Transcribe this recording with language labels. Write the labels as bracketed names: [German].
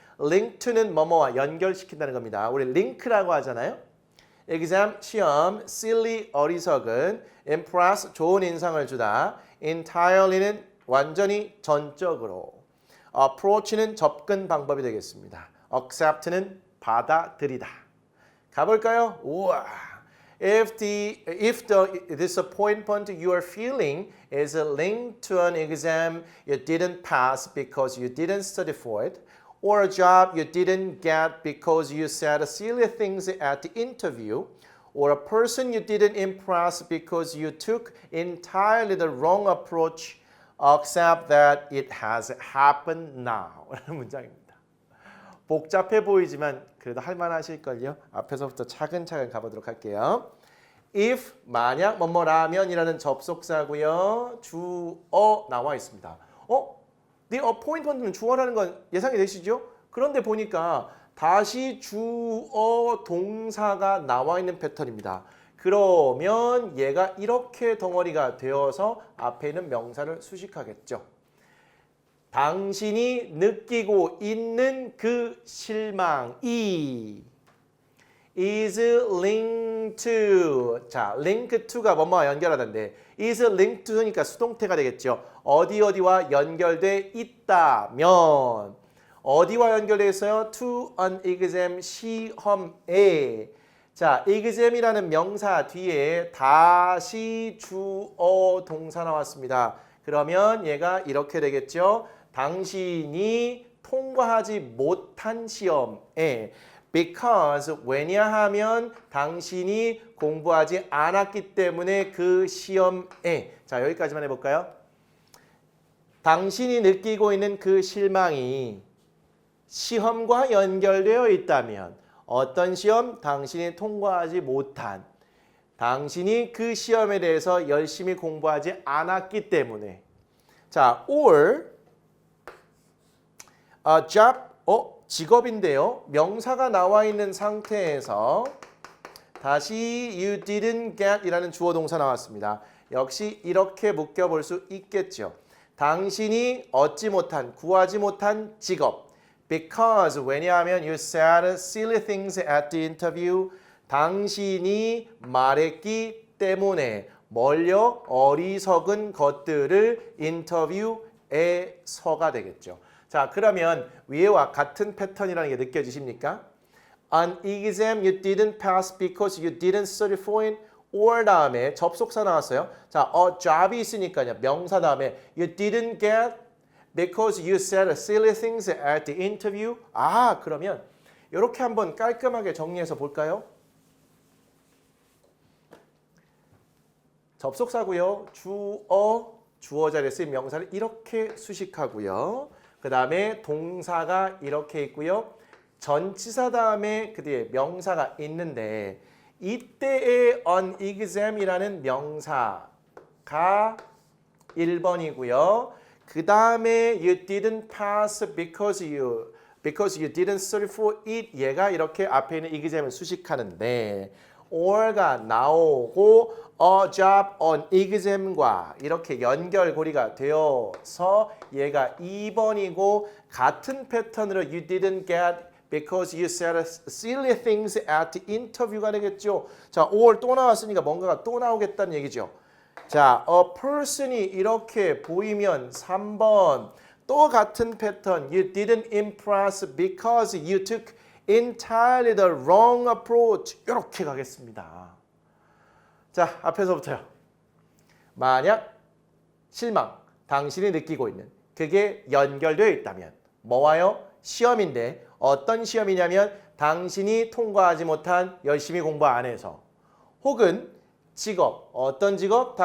[Korean] link to는 뭐뭐와 연결시킨다는 겁니다. 우리 링크라고 하잖아요. exam, 시험, silly, 어리석은, impress, 좋은 인상을 주다, entirely는 완전히 전적으로, approach는 접근 방법이 되겠습니다. accept는 받아들이다. 가볼까요? 우와. [English] If the disappointment you are feeling is linked to an exam you didn't pass because you didn't study for it, or a job you didn't get because you said silly things at the interview, or a person you didn't impress because you took entirely the wrong approach, except that it has happened now. [Korean] 라는 문장입니다. 복잡해 보이지만 그래도 할만하실걸요. 앞에서부터 차근차근 가보도록 할게요. if 만약 뭐뭐라면이라는 접속사고요. 주어 나와 있습니다. The appointment는 주어라는 건 예상이 되시죠? 그런데 보니까 다시 주어 동사가 나와 있는 패턴입니다. 그러면 얘가 이렇게 덩어리가 되어서 앞에 있는 명사를 수식하겠죠. 당신이 느끼고 있는 그 실망이 [English] is linked to. [Korean] 자, link to가 뭐뭐와 연결하던데 [English] is linked to [Korean] 니까 수동태가 되겠죠. 어디와 연결돼 있다면 어디와 연결돼 있어요? [English] to an exam [Korean] 시험에. 자, exam이라는 명사 뒤에 다시 주어 동사 나왔습니다. 그러면 얘가 이렇게 되겠죠. 당신이 통과하지 못한 시험에 because 왜냐하면 당신이 공부하지 않았기 때문에 그 시험에. 자, 여기까지만 해볼까요? 당신이 느끼고 있는 그 실망이 시험과 연결되어 있다면 어떤 시험? 당신이 통과하지 못한, 당신이 그 시험에 대해서 열심히 공부하지 않았기 때문에. 자, [English] or a job, [Korean] 직업인데요. 명사가 나와 있는 상태에서 다시 [English] you didn't get [Korean] 이라는 주어 동사 나왔습니다. 역시 이렇게 묶여볼 수 있겠죠. 당신이 얻지 못한, 구하지 못한 직업. [English] Because [Korean] 왜냐하면 [English] you said silly things at the interview. [Korean] 당신이 말했기 때문에 뭘요? 어리석은 것들을 인터뷰에서가 되겠죠. 자, 그러면 위에와 같은 패턴이라는 게 느껴지십니까? [English] An exam you didn't pass because you didn't study for it. [Korean] or 다음에 접속사 나왔어요. 자, job이 있으니까요. 명사 다음에 [English] you didn't get because you said silly things at the interview. [Korean] 아, 그러면 이렇게 한번 깔끔하게 정리해서 볼까요? 접속사고요. 주어 자리에 쓰인 명사를 이렇게 수식하고요. 그 다음에 동사가 이렇게 있고요. 전치사 다음에 그 뒤에 명사가 있는데 이때의 an exam이라는 명사가 1번이고요. 그 다음에 [English] you didn't pass because you didn't study for it. [Korean] 얘가 이렇게 앞에 있는 exam을 수식하는데 or가 나오고 a job on exam과 이렇게 연결고리가 되어서 얘가 2번이고 같은 패턴으로 [English] you didn't get because you said silly things at the interview [Korean] 가 되겠죠. 자, or 또 나왔으니까 뭔가가 또 나오겠다는 얘기죠. [English] 자, a person이 [Korean] 이렇게 보이면 3번 또 같은 패턴 [English] you didn't impress because you took entirely the wrong approach. [Korean] 이렇게 가겠습니다. 자, 앞에서부터요. 만약 실망, 당신이 느끼고 있는 그게 연결되어 있다면 뭐와요? 시험인데 어떤 시험이냐면 당신이 통과하지 못한 열심히 공부 안 해서 혹은 직업, 어떤 직업?